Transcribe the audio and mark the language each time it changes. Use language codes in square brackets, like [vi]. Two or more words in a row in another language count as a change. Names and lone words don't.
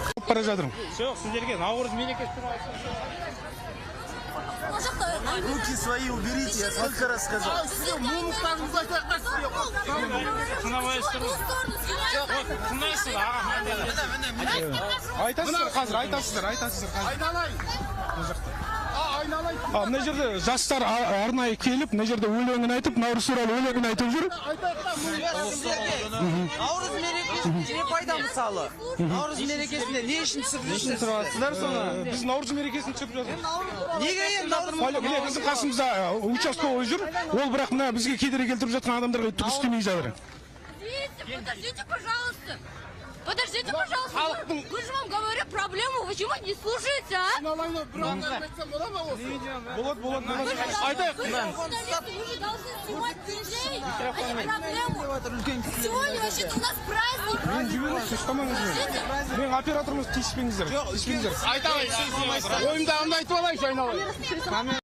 [kk] бара жатырмын. Жоқ, сіздерге Наурыз мерекесі туралы. [ru] Руки свои уберите, я сколько раз сказал. [kk] Айтасыздар қазір, айтасыздар. Мына жерде жастар арнайы келіп, мына жерде өлеңін айтып, Наурыз туралы өлеңін айтып жүр. Наурыз мерекесінде не пайда мысалы? Наурыз мерекесінде не үшін түсіріп тұрасыздар соны? Біз Наурыз мерекесін түсіріп жатырмыз. Неге енді Наурыз Міне біздің қасымызда участковый жүр. Ол бірақ мына бізге кедергі келтіріп жатқан адамдарға түк істемей жатыр. [ru] Подождите, пожалуйста. Подождите, пожалуйста. Вы же вам говорю проблему, вы чего не слушаете, а? [kk] Болады. Айтайық. [ru] Вы же должны снимать людей, а не проблему. Сегодня вообще-то у нас праздник. [kk] Мен операторымыз тиіспеңіздер. Ойымда аңды айтып алайыншы айналайын.